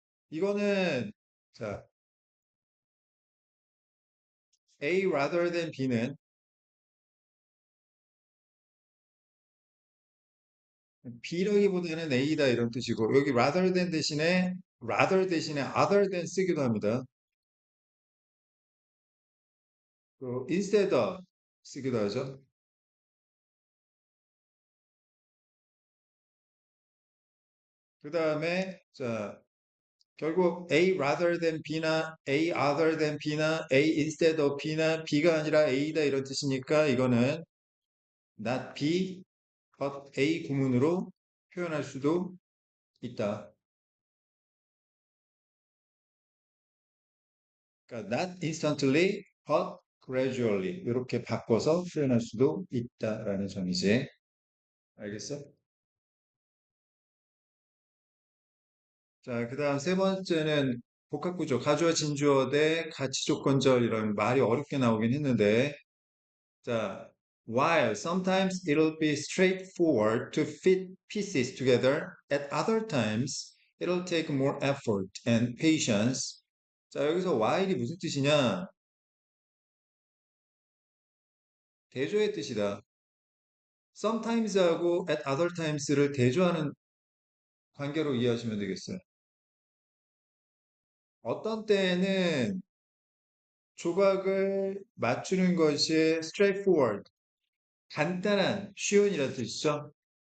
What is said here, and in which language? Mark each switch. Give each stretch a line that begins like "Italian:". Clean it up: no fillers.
Korean: 이거는 자,
English: A rather than B
Korean: 는 B라기보다는 A다 이런 뜻이고 여기 rather 대신에
English: other than
Korean: 쓰기도 합니다. 또
English: instead of
Korean: 쓰기도 하죠. 그 다음에 자 결국
English: A rather than B
Korean: 나
English: A other than B
Korean: 나
English: A instead of B
Korean: 나 B가 아니라 A다 이런 뜻이니까 이거는
English: not B but A
Korean: 구문으로 표현할 수도 있다. 그러니까
English: not instantly but gradually
Korean: 이렇게 바꿔서 표현할 수도 있다라는 점이지. 알겠어? 자, 그 다음 세 번째는 복합구조, 가주어, 진주어 대 가치조건절 이런 말이 어렵게 나오긴 했는데,
English: 자, while sometimes it'll be straightforward to fit pieces together, at other times it'll take more effort and patience.
Korean: 자, 여기서 while이 무슨 뜻이냐? 대조의 뜻이다. sometimes하고
English: at other times
Korean: 를 대조하는 관계로 이해하시면 되겠어요. 어떤 때에는 조각을 맞추는 것이 straightforward, 간단한, 쉬운이라는 뜻이죠.